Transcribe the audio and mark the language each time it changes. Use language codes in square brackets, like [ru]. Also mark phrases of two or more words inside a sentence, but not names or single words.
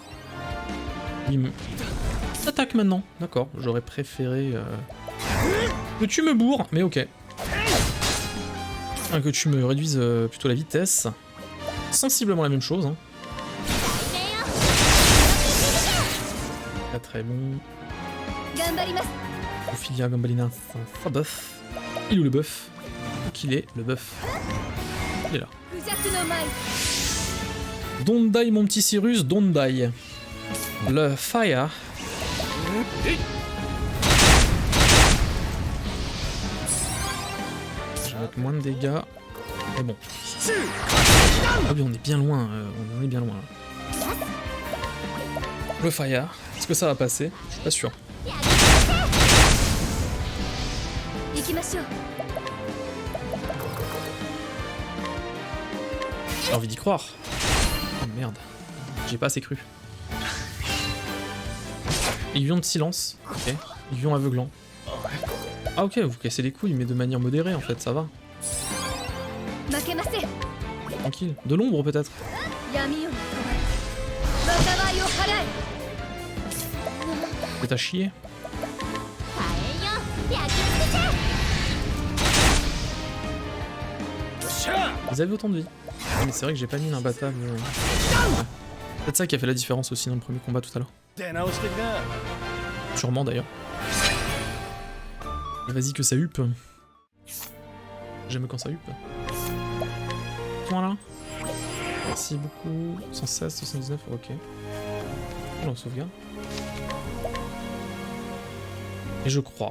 [fr] Ils me... attaquent maintenant. D'accord, j'aurais préféré que tu me bourres, mais ok. Enfin, que tu me réduises plutôt la vitesse. Sensiblement la même chose. Hein. 4. très bon. [ja] 頑張ります [fr] Ophilia Gambalina, ça buff. Il est où le buff? Où qu'il est, le buff? Il est là. [ja] クジャクの舞 [en] Don't die [fr] mon petit [en] Cyrus, don't die. [fr] Le fire. Je vais mettre moins de dégâts. Mais bon. Ah oui, on est bien loin, on est bien loin. Là. Le fire. Est-ce que ça va passer? Je suis pas sûr. [ja] 行きましょう [fr] J'ai envie d'y croire. Oh merde. J'ai pas assez cru. Aiguillon de silence. Ok. Aiguillon aveuglant. Ah ok, vous cassez les couilles, mais de manière modérée en fait, ça va. [ja] 負けません [fr] Tranquille. De l'ombre peut-être. [ja] 闇より災いを払え [fr] C'est à chier. [ja] 火炎よ焼き尽くせ [fr] Vous avez autant de vie. Ah, mais c'est vrai que j'ai pas mis l'imbattable. Ouais. Peut-être ça qui a fait la différence aussi dans le premier combat tout à l'heure. [ja] 出直してきな [fr] Sûrement d'ailleurs. Et vas-y que ça huppe. J'aime quand ça huppe. Voilà. Merci beaucoup. 116, 79, ok. On sauvegarde. Et je crois.